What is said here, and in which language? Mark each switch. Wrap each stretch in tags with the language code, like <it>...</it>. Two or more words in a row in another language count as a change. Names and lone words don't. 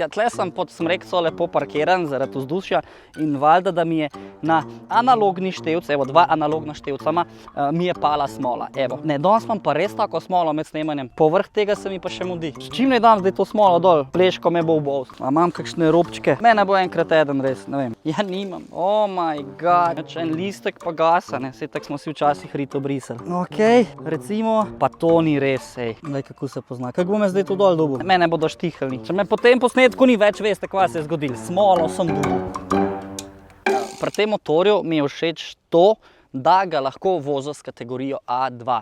<sl>Ja, tle sem pod smrekco lepo parkiran zaradi vzdušja in valjda, da mi je na analogni števc, evo, 2 analogna števcama, mi je pala smola. Evo, ne, danes imam pa res tako smolo med snemanjem. Povrh tega se mi pa še mudi. S čim ne dam zdaj to smolo dol? Pleško me bo ubol. A imam kakšne robčke? Mene bo enkrat eden res, ne vem. Ja, nimam.</sl> <en>Oh my god.</en> <sl>En listek pa gasa, ne. Saj tak smo si včasih rito brisali. Okej, recimo, pa to ni res, ej. Glej, kako se pozna. Kako bo me zdaj to dol dobil? Mene bodo štihlni. Če me potem posnetku ni več, veste, kva se je zgodil. Smolo sem dobil. Pri tem motorju mi je všeč to, da ga lahko voziš s kategorijo A2.</sl>